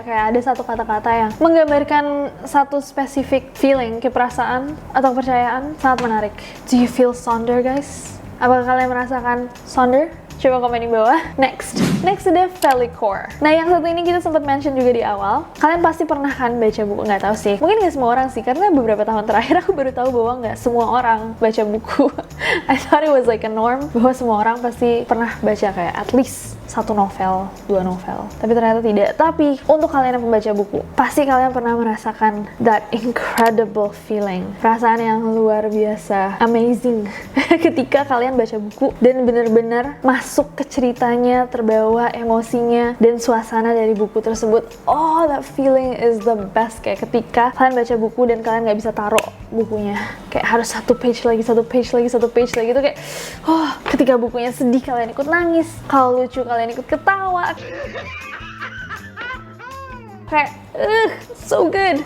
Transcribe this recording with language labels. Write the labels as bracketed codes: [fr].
[id] Kayak ada satu kata-kata yang menggambarkan satu spesifik feeling, kayak perasaan atau kepercayaan. Sangat menarik. [en] Do you feel sonder, guys? [id] Apakah kalian merasakan sonder? Coba komen di bawah. Next ada Felicore. Nah, yang satu ini kita sempat mention juga di awal. Kalian pasti pernah kan baca buku? Nggak tahu sih. Mungkin nggak semua orang sih, karena beberapa tahun terakhir aku baru tahu bahwa nggak semua orang baca buku. [en] I thought it was like a norm, [id] bahwa semua orang pasti pernah baca kayak [en] at least [id] 1 novel, 2 novel. Tapi ternyata tidak. Tapi untuk kalian yang pembaca buku, pasti kalian pernah merasakan [en] that incredible feeling. [id] Perasaan yang luar biasa, amazing. Ketika kalian baca buku dan benar-benar masuk ke ceritanya, terbawa emosinya dan suasana dari buku tersebut. [en] Oh, that feeling is the best. [id] Kayak ketika kalian baca buku dan kalian nggak bisa taruh bukunya. Kayak harus 1 page lagi, 1 page lagi, 1 page lagi. Itu kayak, oh, ketika bukunya sedih kalian ikut nangis. Kalau lucu kalian ikut ketawa. Kayak, [en] so good.